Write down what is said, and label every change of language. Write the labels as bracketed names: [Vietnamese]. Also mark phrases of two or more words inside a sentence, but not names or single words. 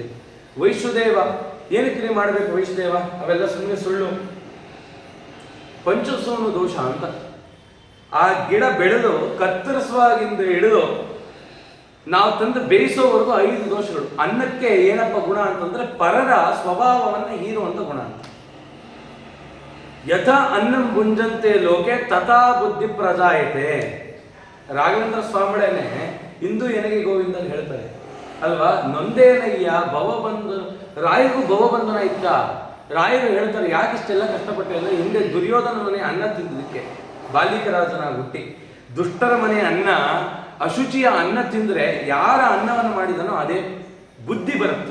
[Kannada] ವೈಶ್ವದೇವ ಏನಕ್ಕೆ ಮಾಡಬೇಕು ವೈಶ್ವದೇವ, ಅವೆಲ್ಲ ಸುಮ್ಮನೆ ಸುಳ್ಳು. ಪಂಚಸೋನು ದೋಷ ಅಂತ. ಆ ಗಿಡ ಬೆಳೆದು ಕತ್ತರಿಸುವಾಗಿಂದ ಹಿಡಿದು ನಾವು ತಂದು ಬೇಯಿಸೋವರೆಗೂ 5 ದೋಷಗಳು. ಅನ್ನಕ್ಕೆ ಏನಪ್ಪ ಗುಣ ಅಂತಂದ್ರೆ ಪರರ ಸ್ವಭಾವವನ್ನು ಹೀರುವಂತ ಗುಣ ಅಂತ. [Sanskrit] ಯಥಾ ಅನ್ನಂ ಭುಂಜಂತೆ ಲೋಕೆ ತಥಾ ಬುದ್ಧಿ ಪ್ರಜಾಯತೆ. [Kannada] ರಾಘವೇಂದ್ರ ಸ್ವಾಮಿಗಳೇನೆ ಇಂದು ಎನಗೆ ಗೋವಿಂದ ಹೇಳ್ತಾರೆ ಅಲ್ವಾ. ನೊಂದೇನಯ್ಯ ಭವಬಂಧ, ರಾಯಗೂ ಭವಬಂಧನ ಇತ್ತ. ರಾಯರು ಹೇಳ್ತಾರೆ ಯಾಕೆ ಇಷ್ಟೆಲ್ಲ ಕಷ್ಟಪಟ್ಟೆ ಅಂದ್ರೆ ಹಿಂದೆ ದುರ್ಯೋಧನ ಮನೆ ಅನ್ನ ತಿಂದದಕ್ಕೆ ಬಾಲಿಕರಾಜನಾಗಿ ಹುಟ್ಟಿ, ದುಷ್ಟರ ಮನೆ ಅನ್ನ, ಅಶುಚಿಯ ಅನ್ನ ತಿಂದ್ರೆ ಯಾರ ಅನ್ನವನ್ನು ಮಾಡಿದನೋ ಅದೇ ಬುದ್ಧಿ ಬರುತ್ತೆ.